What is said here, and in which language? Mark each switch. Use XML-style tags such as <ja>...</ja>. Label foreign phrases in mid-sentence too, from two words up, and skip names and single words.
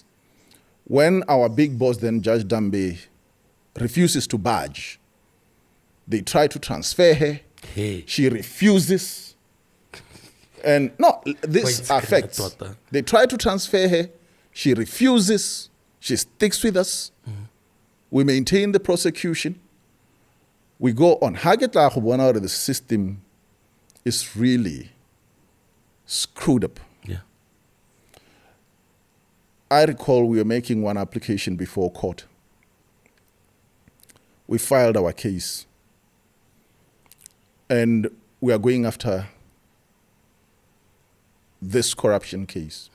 <en>When our big boss then, Judge Dambe, refuses to budge, they try to transfer her. Hey. She refuses. And no, this affects. They try to transfer her. She refuses. She sticks with us. We maintain the prosecution. we go on.</en> <tn>Ha ke tla go bona gore</tn> <en>the system is really screwed up. Yeah. I recall we were making one application before court. We filed our case. And we are going after this corruption case.</en>